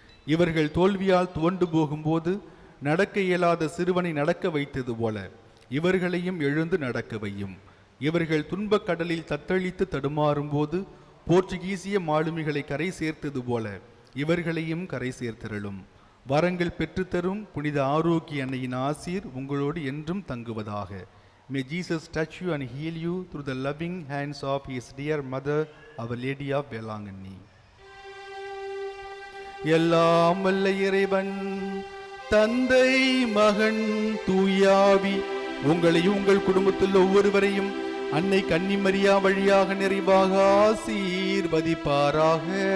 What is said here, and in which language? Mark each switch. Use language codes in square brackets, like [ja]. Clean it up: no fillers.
[ta] இவர்கள் தோல்வியால் துவண்டு போகும்போது நடக்க இயலாத சிறுவனை நடக்க வைத்தது போல இவர்களையும் எழுந்து நடக்க வையும். இவர்கள் துன்பக் கடலில் தத்தளித்து தடுமாறும் போது போர்ச்சுகீசிய மாலுமிகளை கரை சேர்த்தது போல இவர்களையும் கரை சேர்த்தருளும். வரங்கள் பெற்றுத்தரும் புனித ஆரோக்கிய அன்னையின் ஆசீர் உங்களோடு என்றும் தங்குவதாக. [en] May Jesus touch you and heal you through the loving hands of his dear mother, Our Lady of Velanganni. [ta] எல்லாம் வல்ல இறைவன் தந்தை மகன் தூயாவி உங்களையும் உங்கள் குடும்பத்தில் ஒவ்வொருவரையும் அன்னை கன்னிமரியா வழியாக நிறைவாக ஆசீர்வதிப்பாராக.